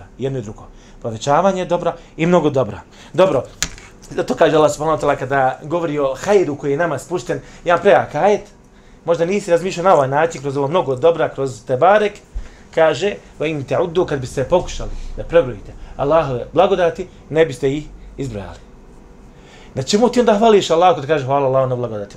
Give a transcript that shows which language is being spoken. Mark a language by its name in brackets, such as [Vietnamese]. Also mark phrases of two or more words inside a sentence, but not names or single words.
[Bosnian] Jedno i drugo. Povećavanje dobra i mnogo dobra. Dobro. To kaže Allah [Arabic] subhanahu wa ta'ala [Bosnian] kada govori o hajru koji je nama spušten. Jedan prejak ajet. Možda nisi razmišljao na ovaj način, kroz ovo mnogo dobra, kroz Tebarek. Kaže, [Arabic] in ta'uddu, [Bosnian] kad biste pokušali da prebrojite Allahove blagodati, ne biste ih izbrojali. Na čemu ti onda hvališ Allah kada kaže hvala Allah na blagodatima?